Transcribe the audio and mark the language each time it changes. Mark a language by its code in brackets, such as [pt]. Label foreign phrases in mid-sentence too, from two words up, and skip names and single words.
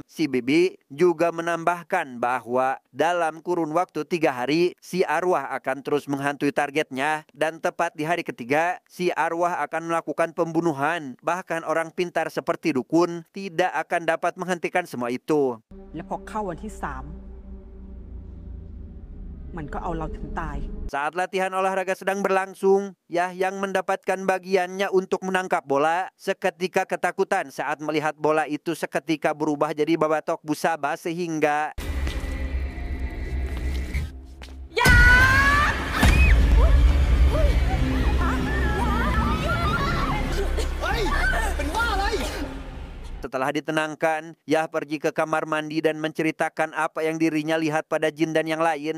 [id] Si Bibi juga menambahkan bahwa dalam kurun waktu 3 hari, si arwah akan terus menghantui targetnya dan tepat di hari ketiga, si arwah akan melakukan pembunuhan. Bahkan orang pintar seperti dukun tidak akan dapat menghentikan semua itu. [th] และพอเข้าวันที่ 3 มันก็เอาเราถึงตาย [id] Saat latihan olahraga sedang berlangsung, Yah yang mendapatkan bagiannya untuk menangkap bola, seketika ketakutan saat melihat bola itu seketika berubah jadi babatok Busaba sehingga setelah ditenangkan, Yah pergi ke kamar mandi dan menceritakan apa yang dirinya lihat pada Jin dan yang lain.